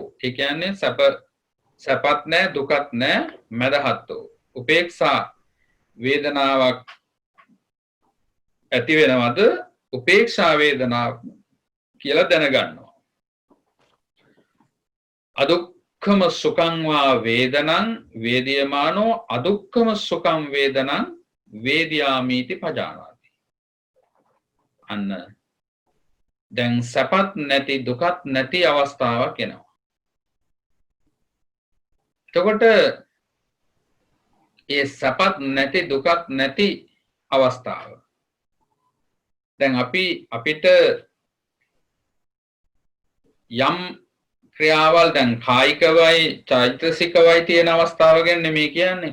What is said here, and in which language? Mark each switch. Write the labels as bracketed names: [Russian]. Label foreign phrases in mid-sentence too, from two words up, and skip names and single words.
[Sinhala] ඒ කියන්නේ සැපත් නැහැ, දුකත් නැහැ, මැදහත් වූ. උපේක්ෂා වේදනාවක් ඇති වෙනවද? උපේක්ෂා වේදනාව කියලා දැනගන්නවා. [Pali] අදුක්ඛම සුඛං වා වේදනං වේදියමානෝ අදුක්ඛම සුඛං වේදනං වේදියාමීති පජානාති. [Sinhala] අන්න දැන් සැපත් නැති දුකත් නැති අවස්ථාවක් එනවා. එතකොට ඒ සැපත් නැති දුකත් නැති අවස්ථාව දැන් අපිට යම් ක්‍රියාවල් දැන් කායිකවයි චෛතසිකවයි තියෙන අවස්ථාව ගැන නෙමෙයි කියන්නේ.